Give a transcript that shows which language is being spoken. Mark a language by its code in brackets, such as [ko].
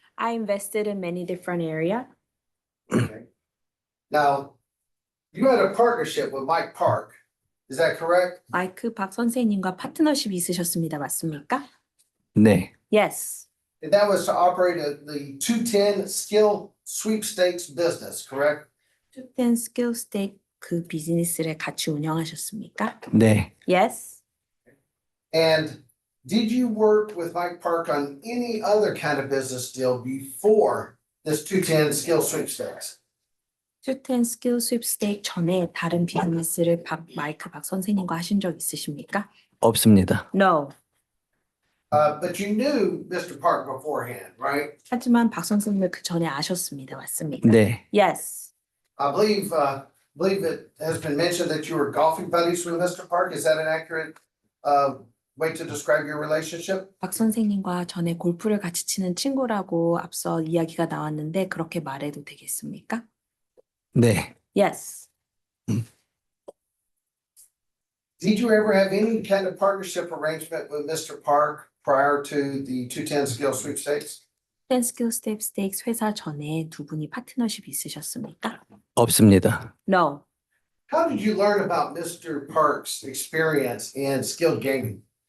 [en] I invested in many different areas. Okay. Now, you had a partnership with Mike Park. Is that correct? [ko] 마이크 박 선생님과 파트너십이 있으셨습니다. 맞습니까? 네. [en] Yes. And that was to operate the 210 skill sweepstakes business, correct? [ko] 투텐 스킬 스테이크 그 비즈니스를 같이 운영하셨습니까? 네. [en] Yes. And did you work with Mike Park on any other kind of business deal before this 210 skill sweepstakes? [ko] 투텐 스킬 스윕스테이크 전에 다른 비즈니스를 마이크 박 선생님과 하신 적 있으십니까? 없습니다. [en] No. But you knew Mr. Park beforehand, right? [ko] 하지만 박 선생님을 그 전에 아셨습니다. 맞습니까? 네. [en] Yes. I believe it has been mentioned that you were golfing buddies with Mr. Park. Is that an accurate way to describe your relationship? [ko] 박 선생님과 전에 골프를 같이 치는 친구라고 앞서 이야기가 나왔는데 그렇게 말해도 되겠습니까? 네. [en] Yes. Did you ever have any kind of partnership arrangement with Mr. Park prior to the 210 skill sweepstakes? [ko] 투텐 스킬 스테이크 회사 전에 두 분이 파트너십이 있으셨습니까? 없습니다. [en] No. How did you learn about Mr. Park's experience in skill gaming?